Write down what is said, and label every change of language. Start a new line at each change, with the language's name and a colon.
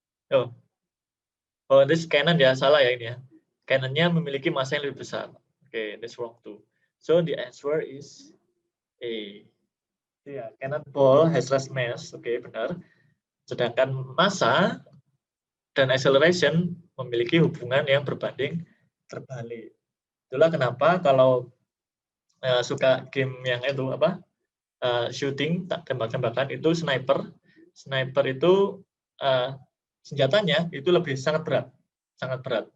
Indonesian: Oh,
English: this cannon
Indonesian: ya, salah ya ini ya. Cannonnya memiliki massa yang lebih besar.
English: Okay, that's wrong too. So the answer is A. Ya, cannonball has less mass.
Indonesian: Oke, benar. Sedangkan massa dan acceleration memiliki hubungan yang berbanding terbalik. Itulah kenapa kalau suka game yang itu apa? Shooting, tembak-tembakan itu sniper itu senjatanya itu lebih sangat berat.